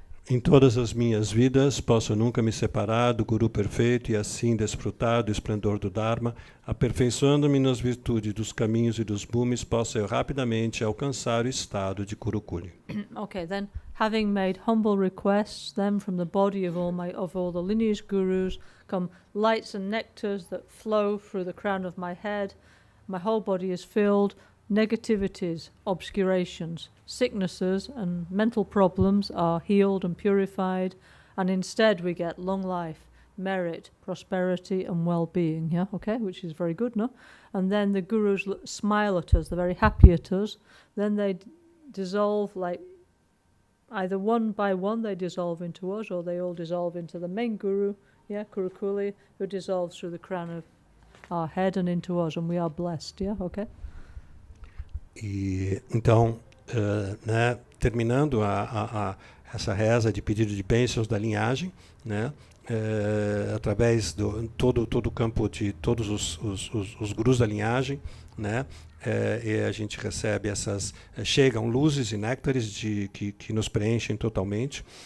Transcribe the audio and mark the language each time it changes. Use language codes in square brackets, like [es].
[pt] Em todas as minhas vidas, posso nunca me separar do Guru perfeito e assim desfrutar do esplendor do Dharma, aperfeiçoando-me nas virtudes dos caminhos e dos bumes, posso eu rapidamente alcançar o estado de Kurukulle. [en] Okay, then having made humble requests, then from the body of all the lineage gurus come lights and nectars that flow through the crown of my head. My whole body is filled. Negativities, obscurations, sicknesses and mental problems are healed and purified, and instead we get long life, merit, prosperity and well-being, yeah, okay, which is very good, no? And then the gurus smile at us, they're very happy at us, then they dissolve, like either one by one they dissolve into us, or they all dissolve into the main guru, yeah, Kurukulle, who dissolves through the crown of our head and into us, and we are blessed, yeah, okay? [pt] E então, né, terminando essa reza de pedido de bênçãos da linhagem, né, através do todo o campo de todos os gurus da linhagem, né, e a gente recebe chegam luzes e néctares que nos preenchem totalmente,